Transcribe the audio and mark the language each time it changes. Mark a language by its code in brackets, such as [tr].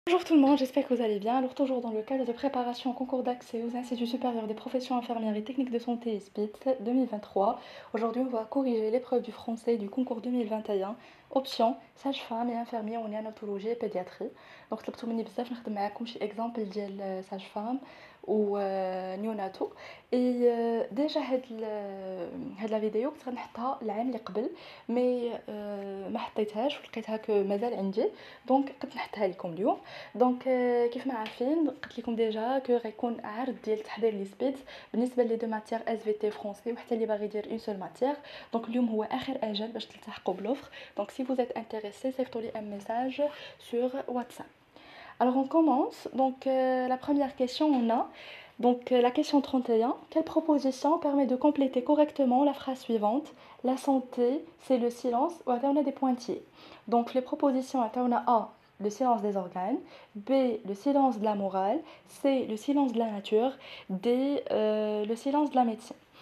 [fr] Bonjour tout le monde, j'espère que vous allez bien. Alors toujours dans le cadre de préparation au concours d'accès aux instituts supérieurs des professions infirmières et techniques de santé ISPIT 2023. Aujourd'hui, on va corriger l'épreuve du français du concours 2021. Option sage-femme et infirmier en néonatologie et pédiatrie. [ar] Donc طلبتوا مني بزاف نخدم معاكم شي اكزامبل ديال sage-femme و نيوناتو. اي ديجا هاد لا فيديو كنت غنحطها العام اللي قبل مي ما حطيتهاش ولقيتها كو مازال عندي، دونك قلت نحطها لكم اليوم. دونك كيف ما عارفين قلت لكم ديجا كو غيكون عرض ديال تحضير لي سبيت بالنسبه لي دو ماتيير اس في تي فرونسي وحتى اللي باغي يدير اون سول ماتيير. دونك اليوم هو اخر اجل باش تلتحقوا بلوفر. [fr] دونك si vous êtes intéressé صيفطوا لي un message sur WhatsApp. Alors on commence. Donc la première question on a donc la question 31. Quelle proposition permet de compléter correctement la phrase suivante? La santé, c'est le silence. Ou on a des pointillés. Donc les propositions on a A, le silence des organes, B, le silence de la morale, C, le silence de la nature, D, le silence de la médecine.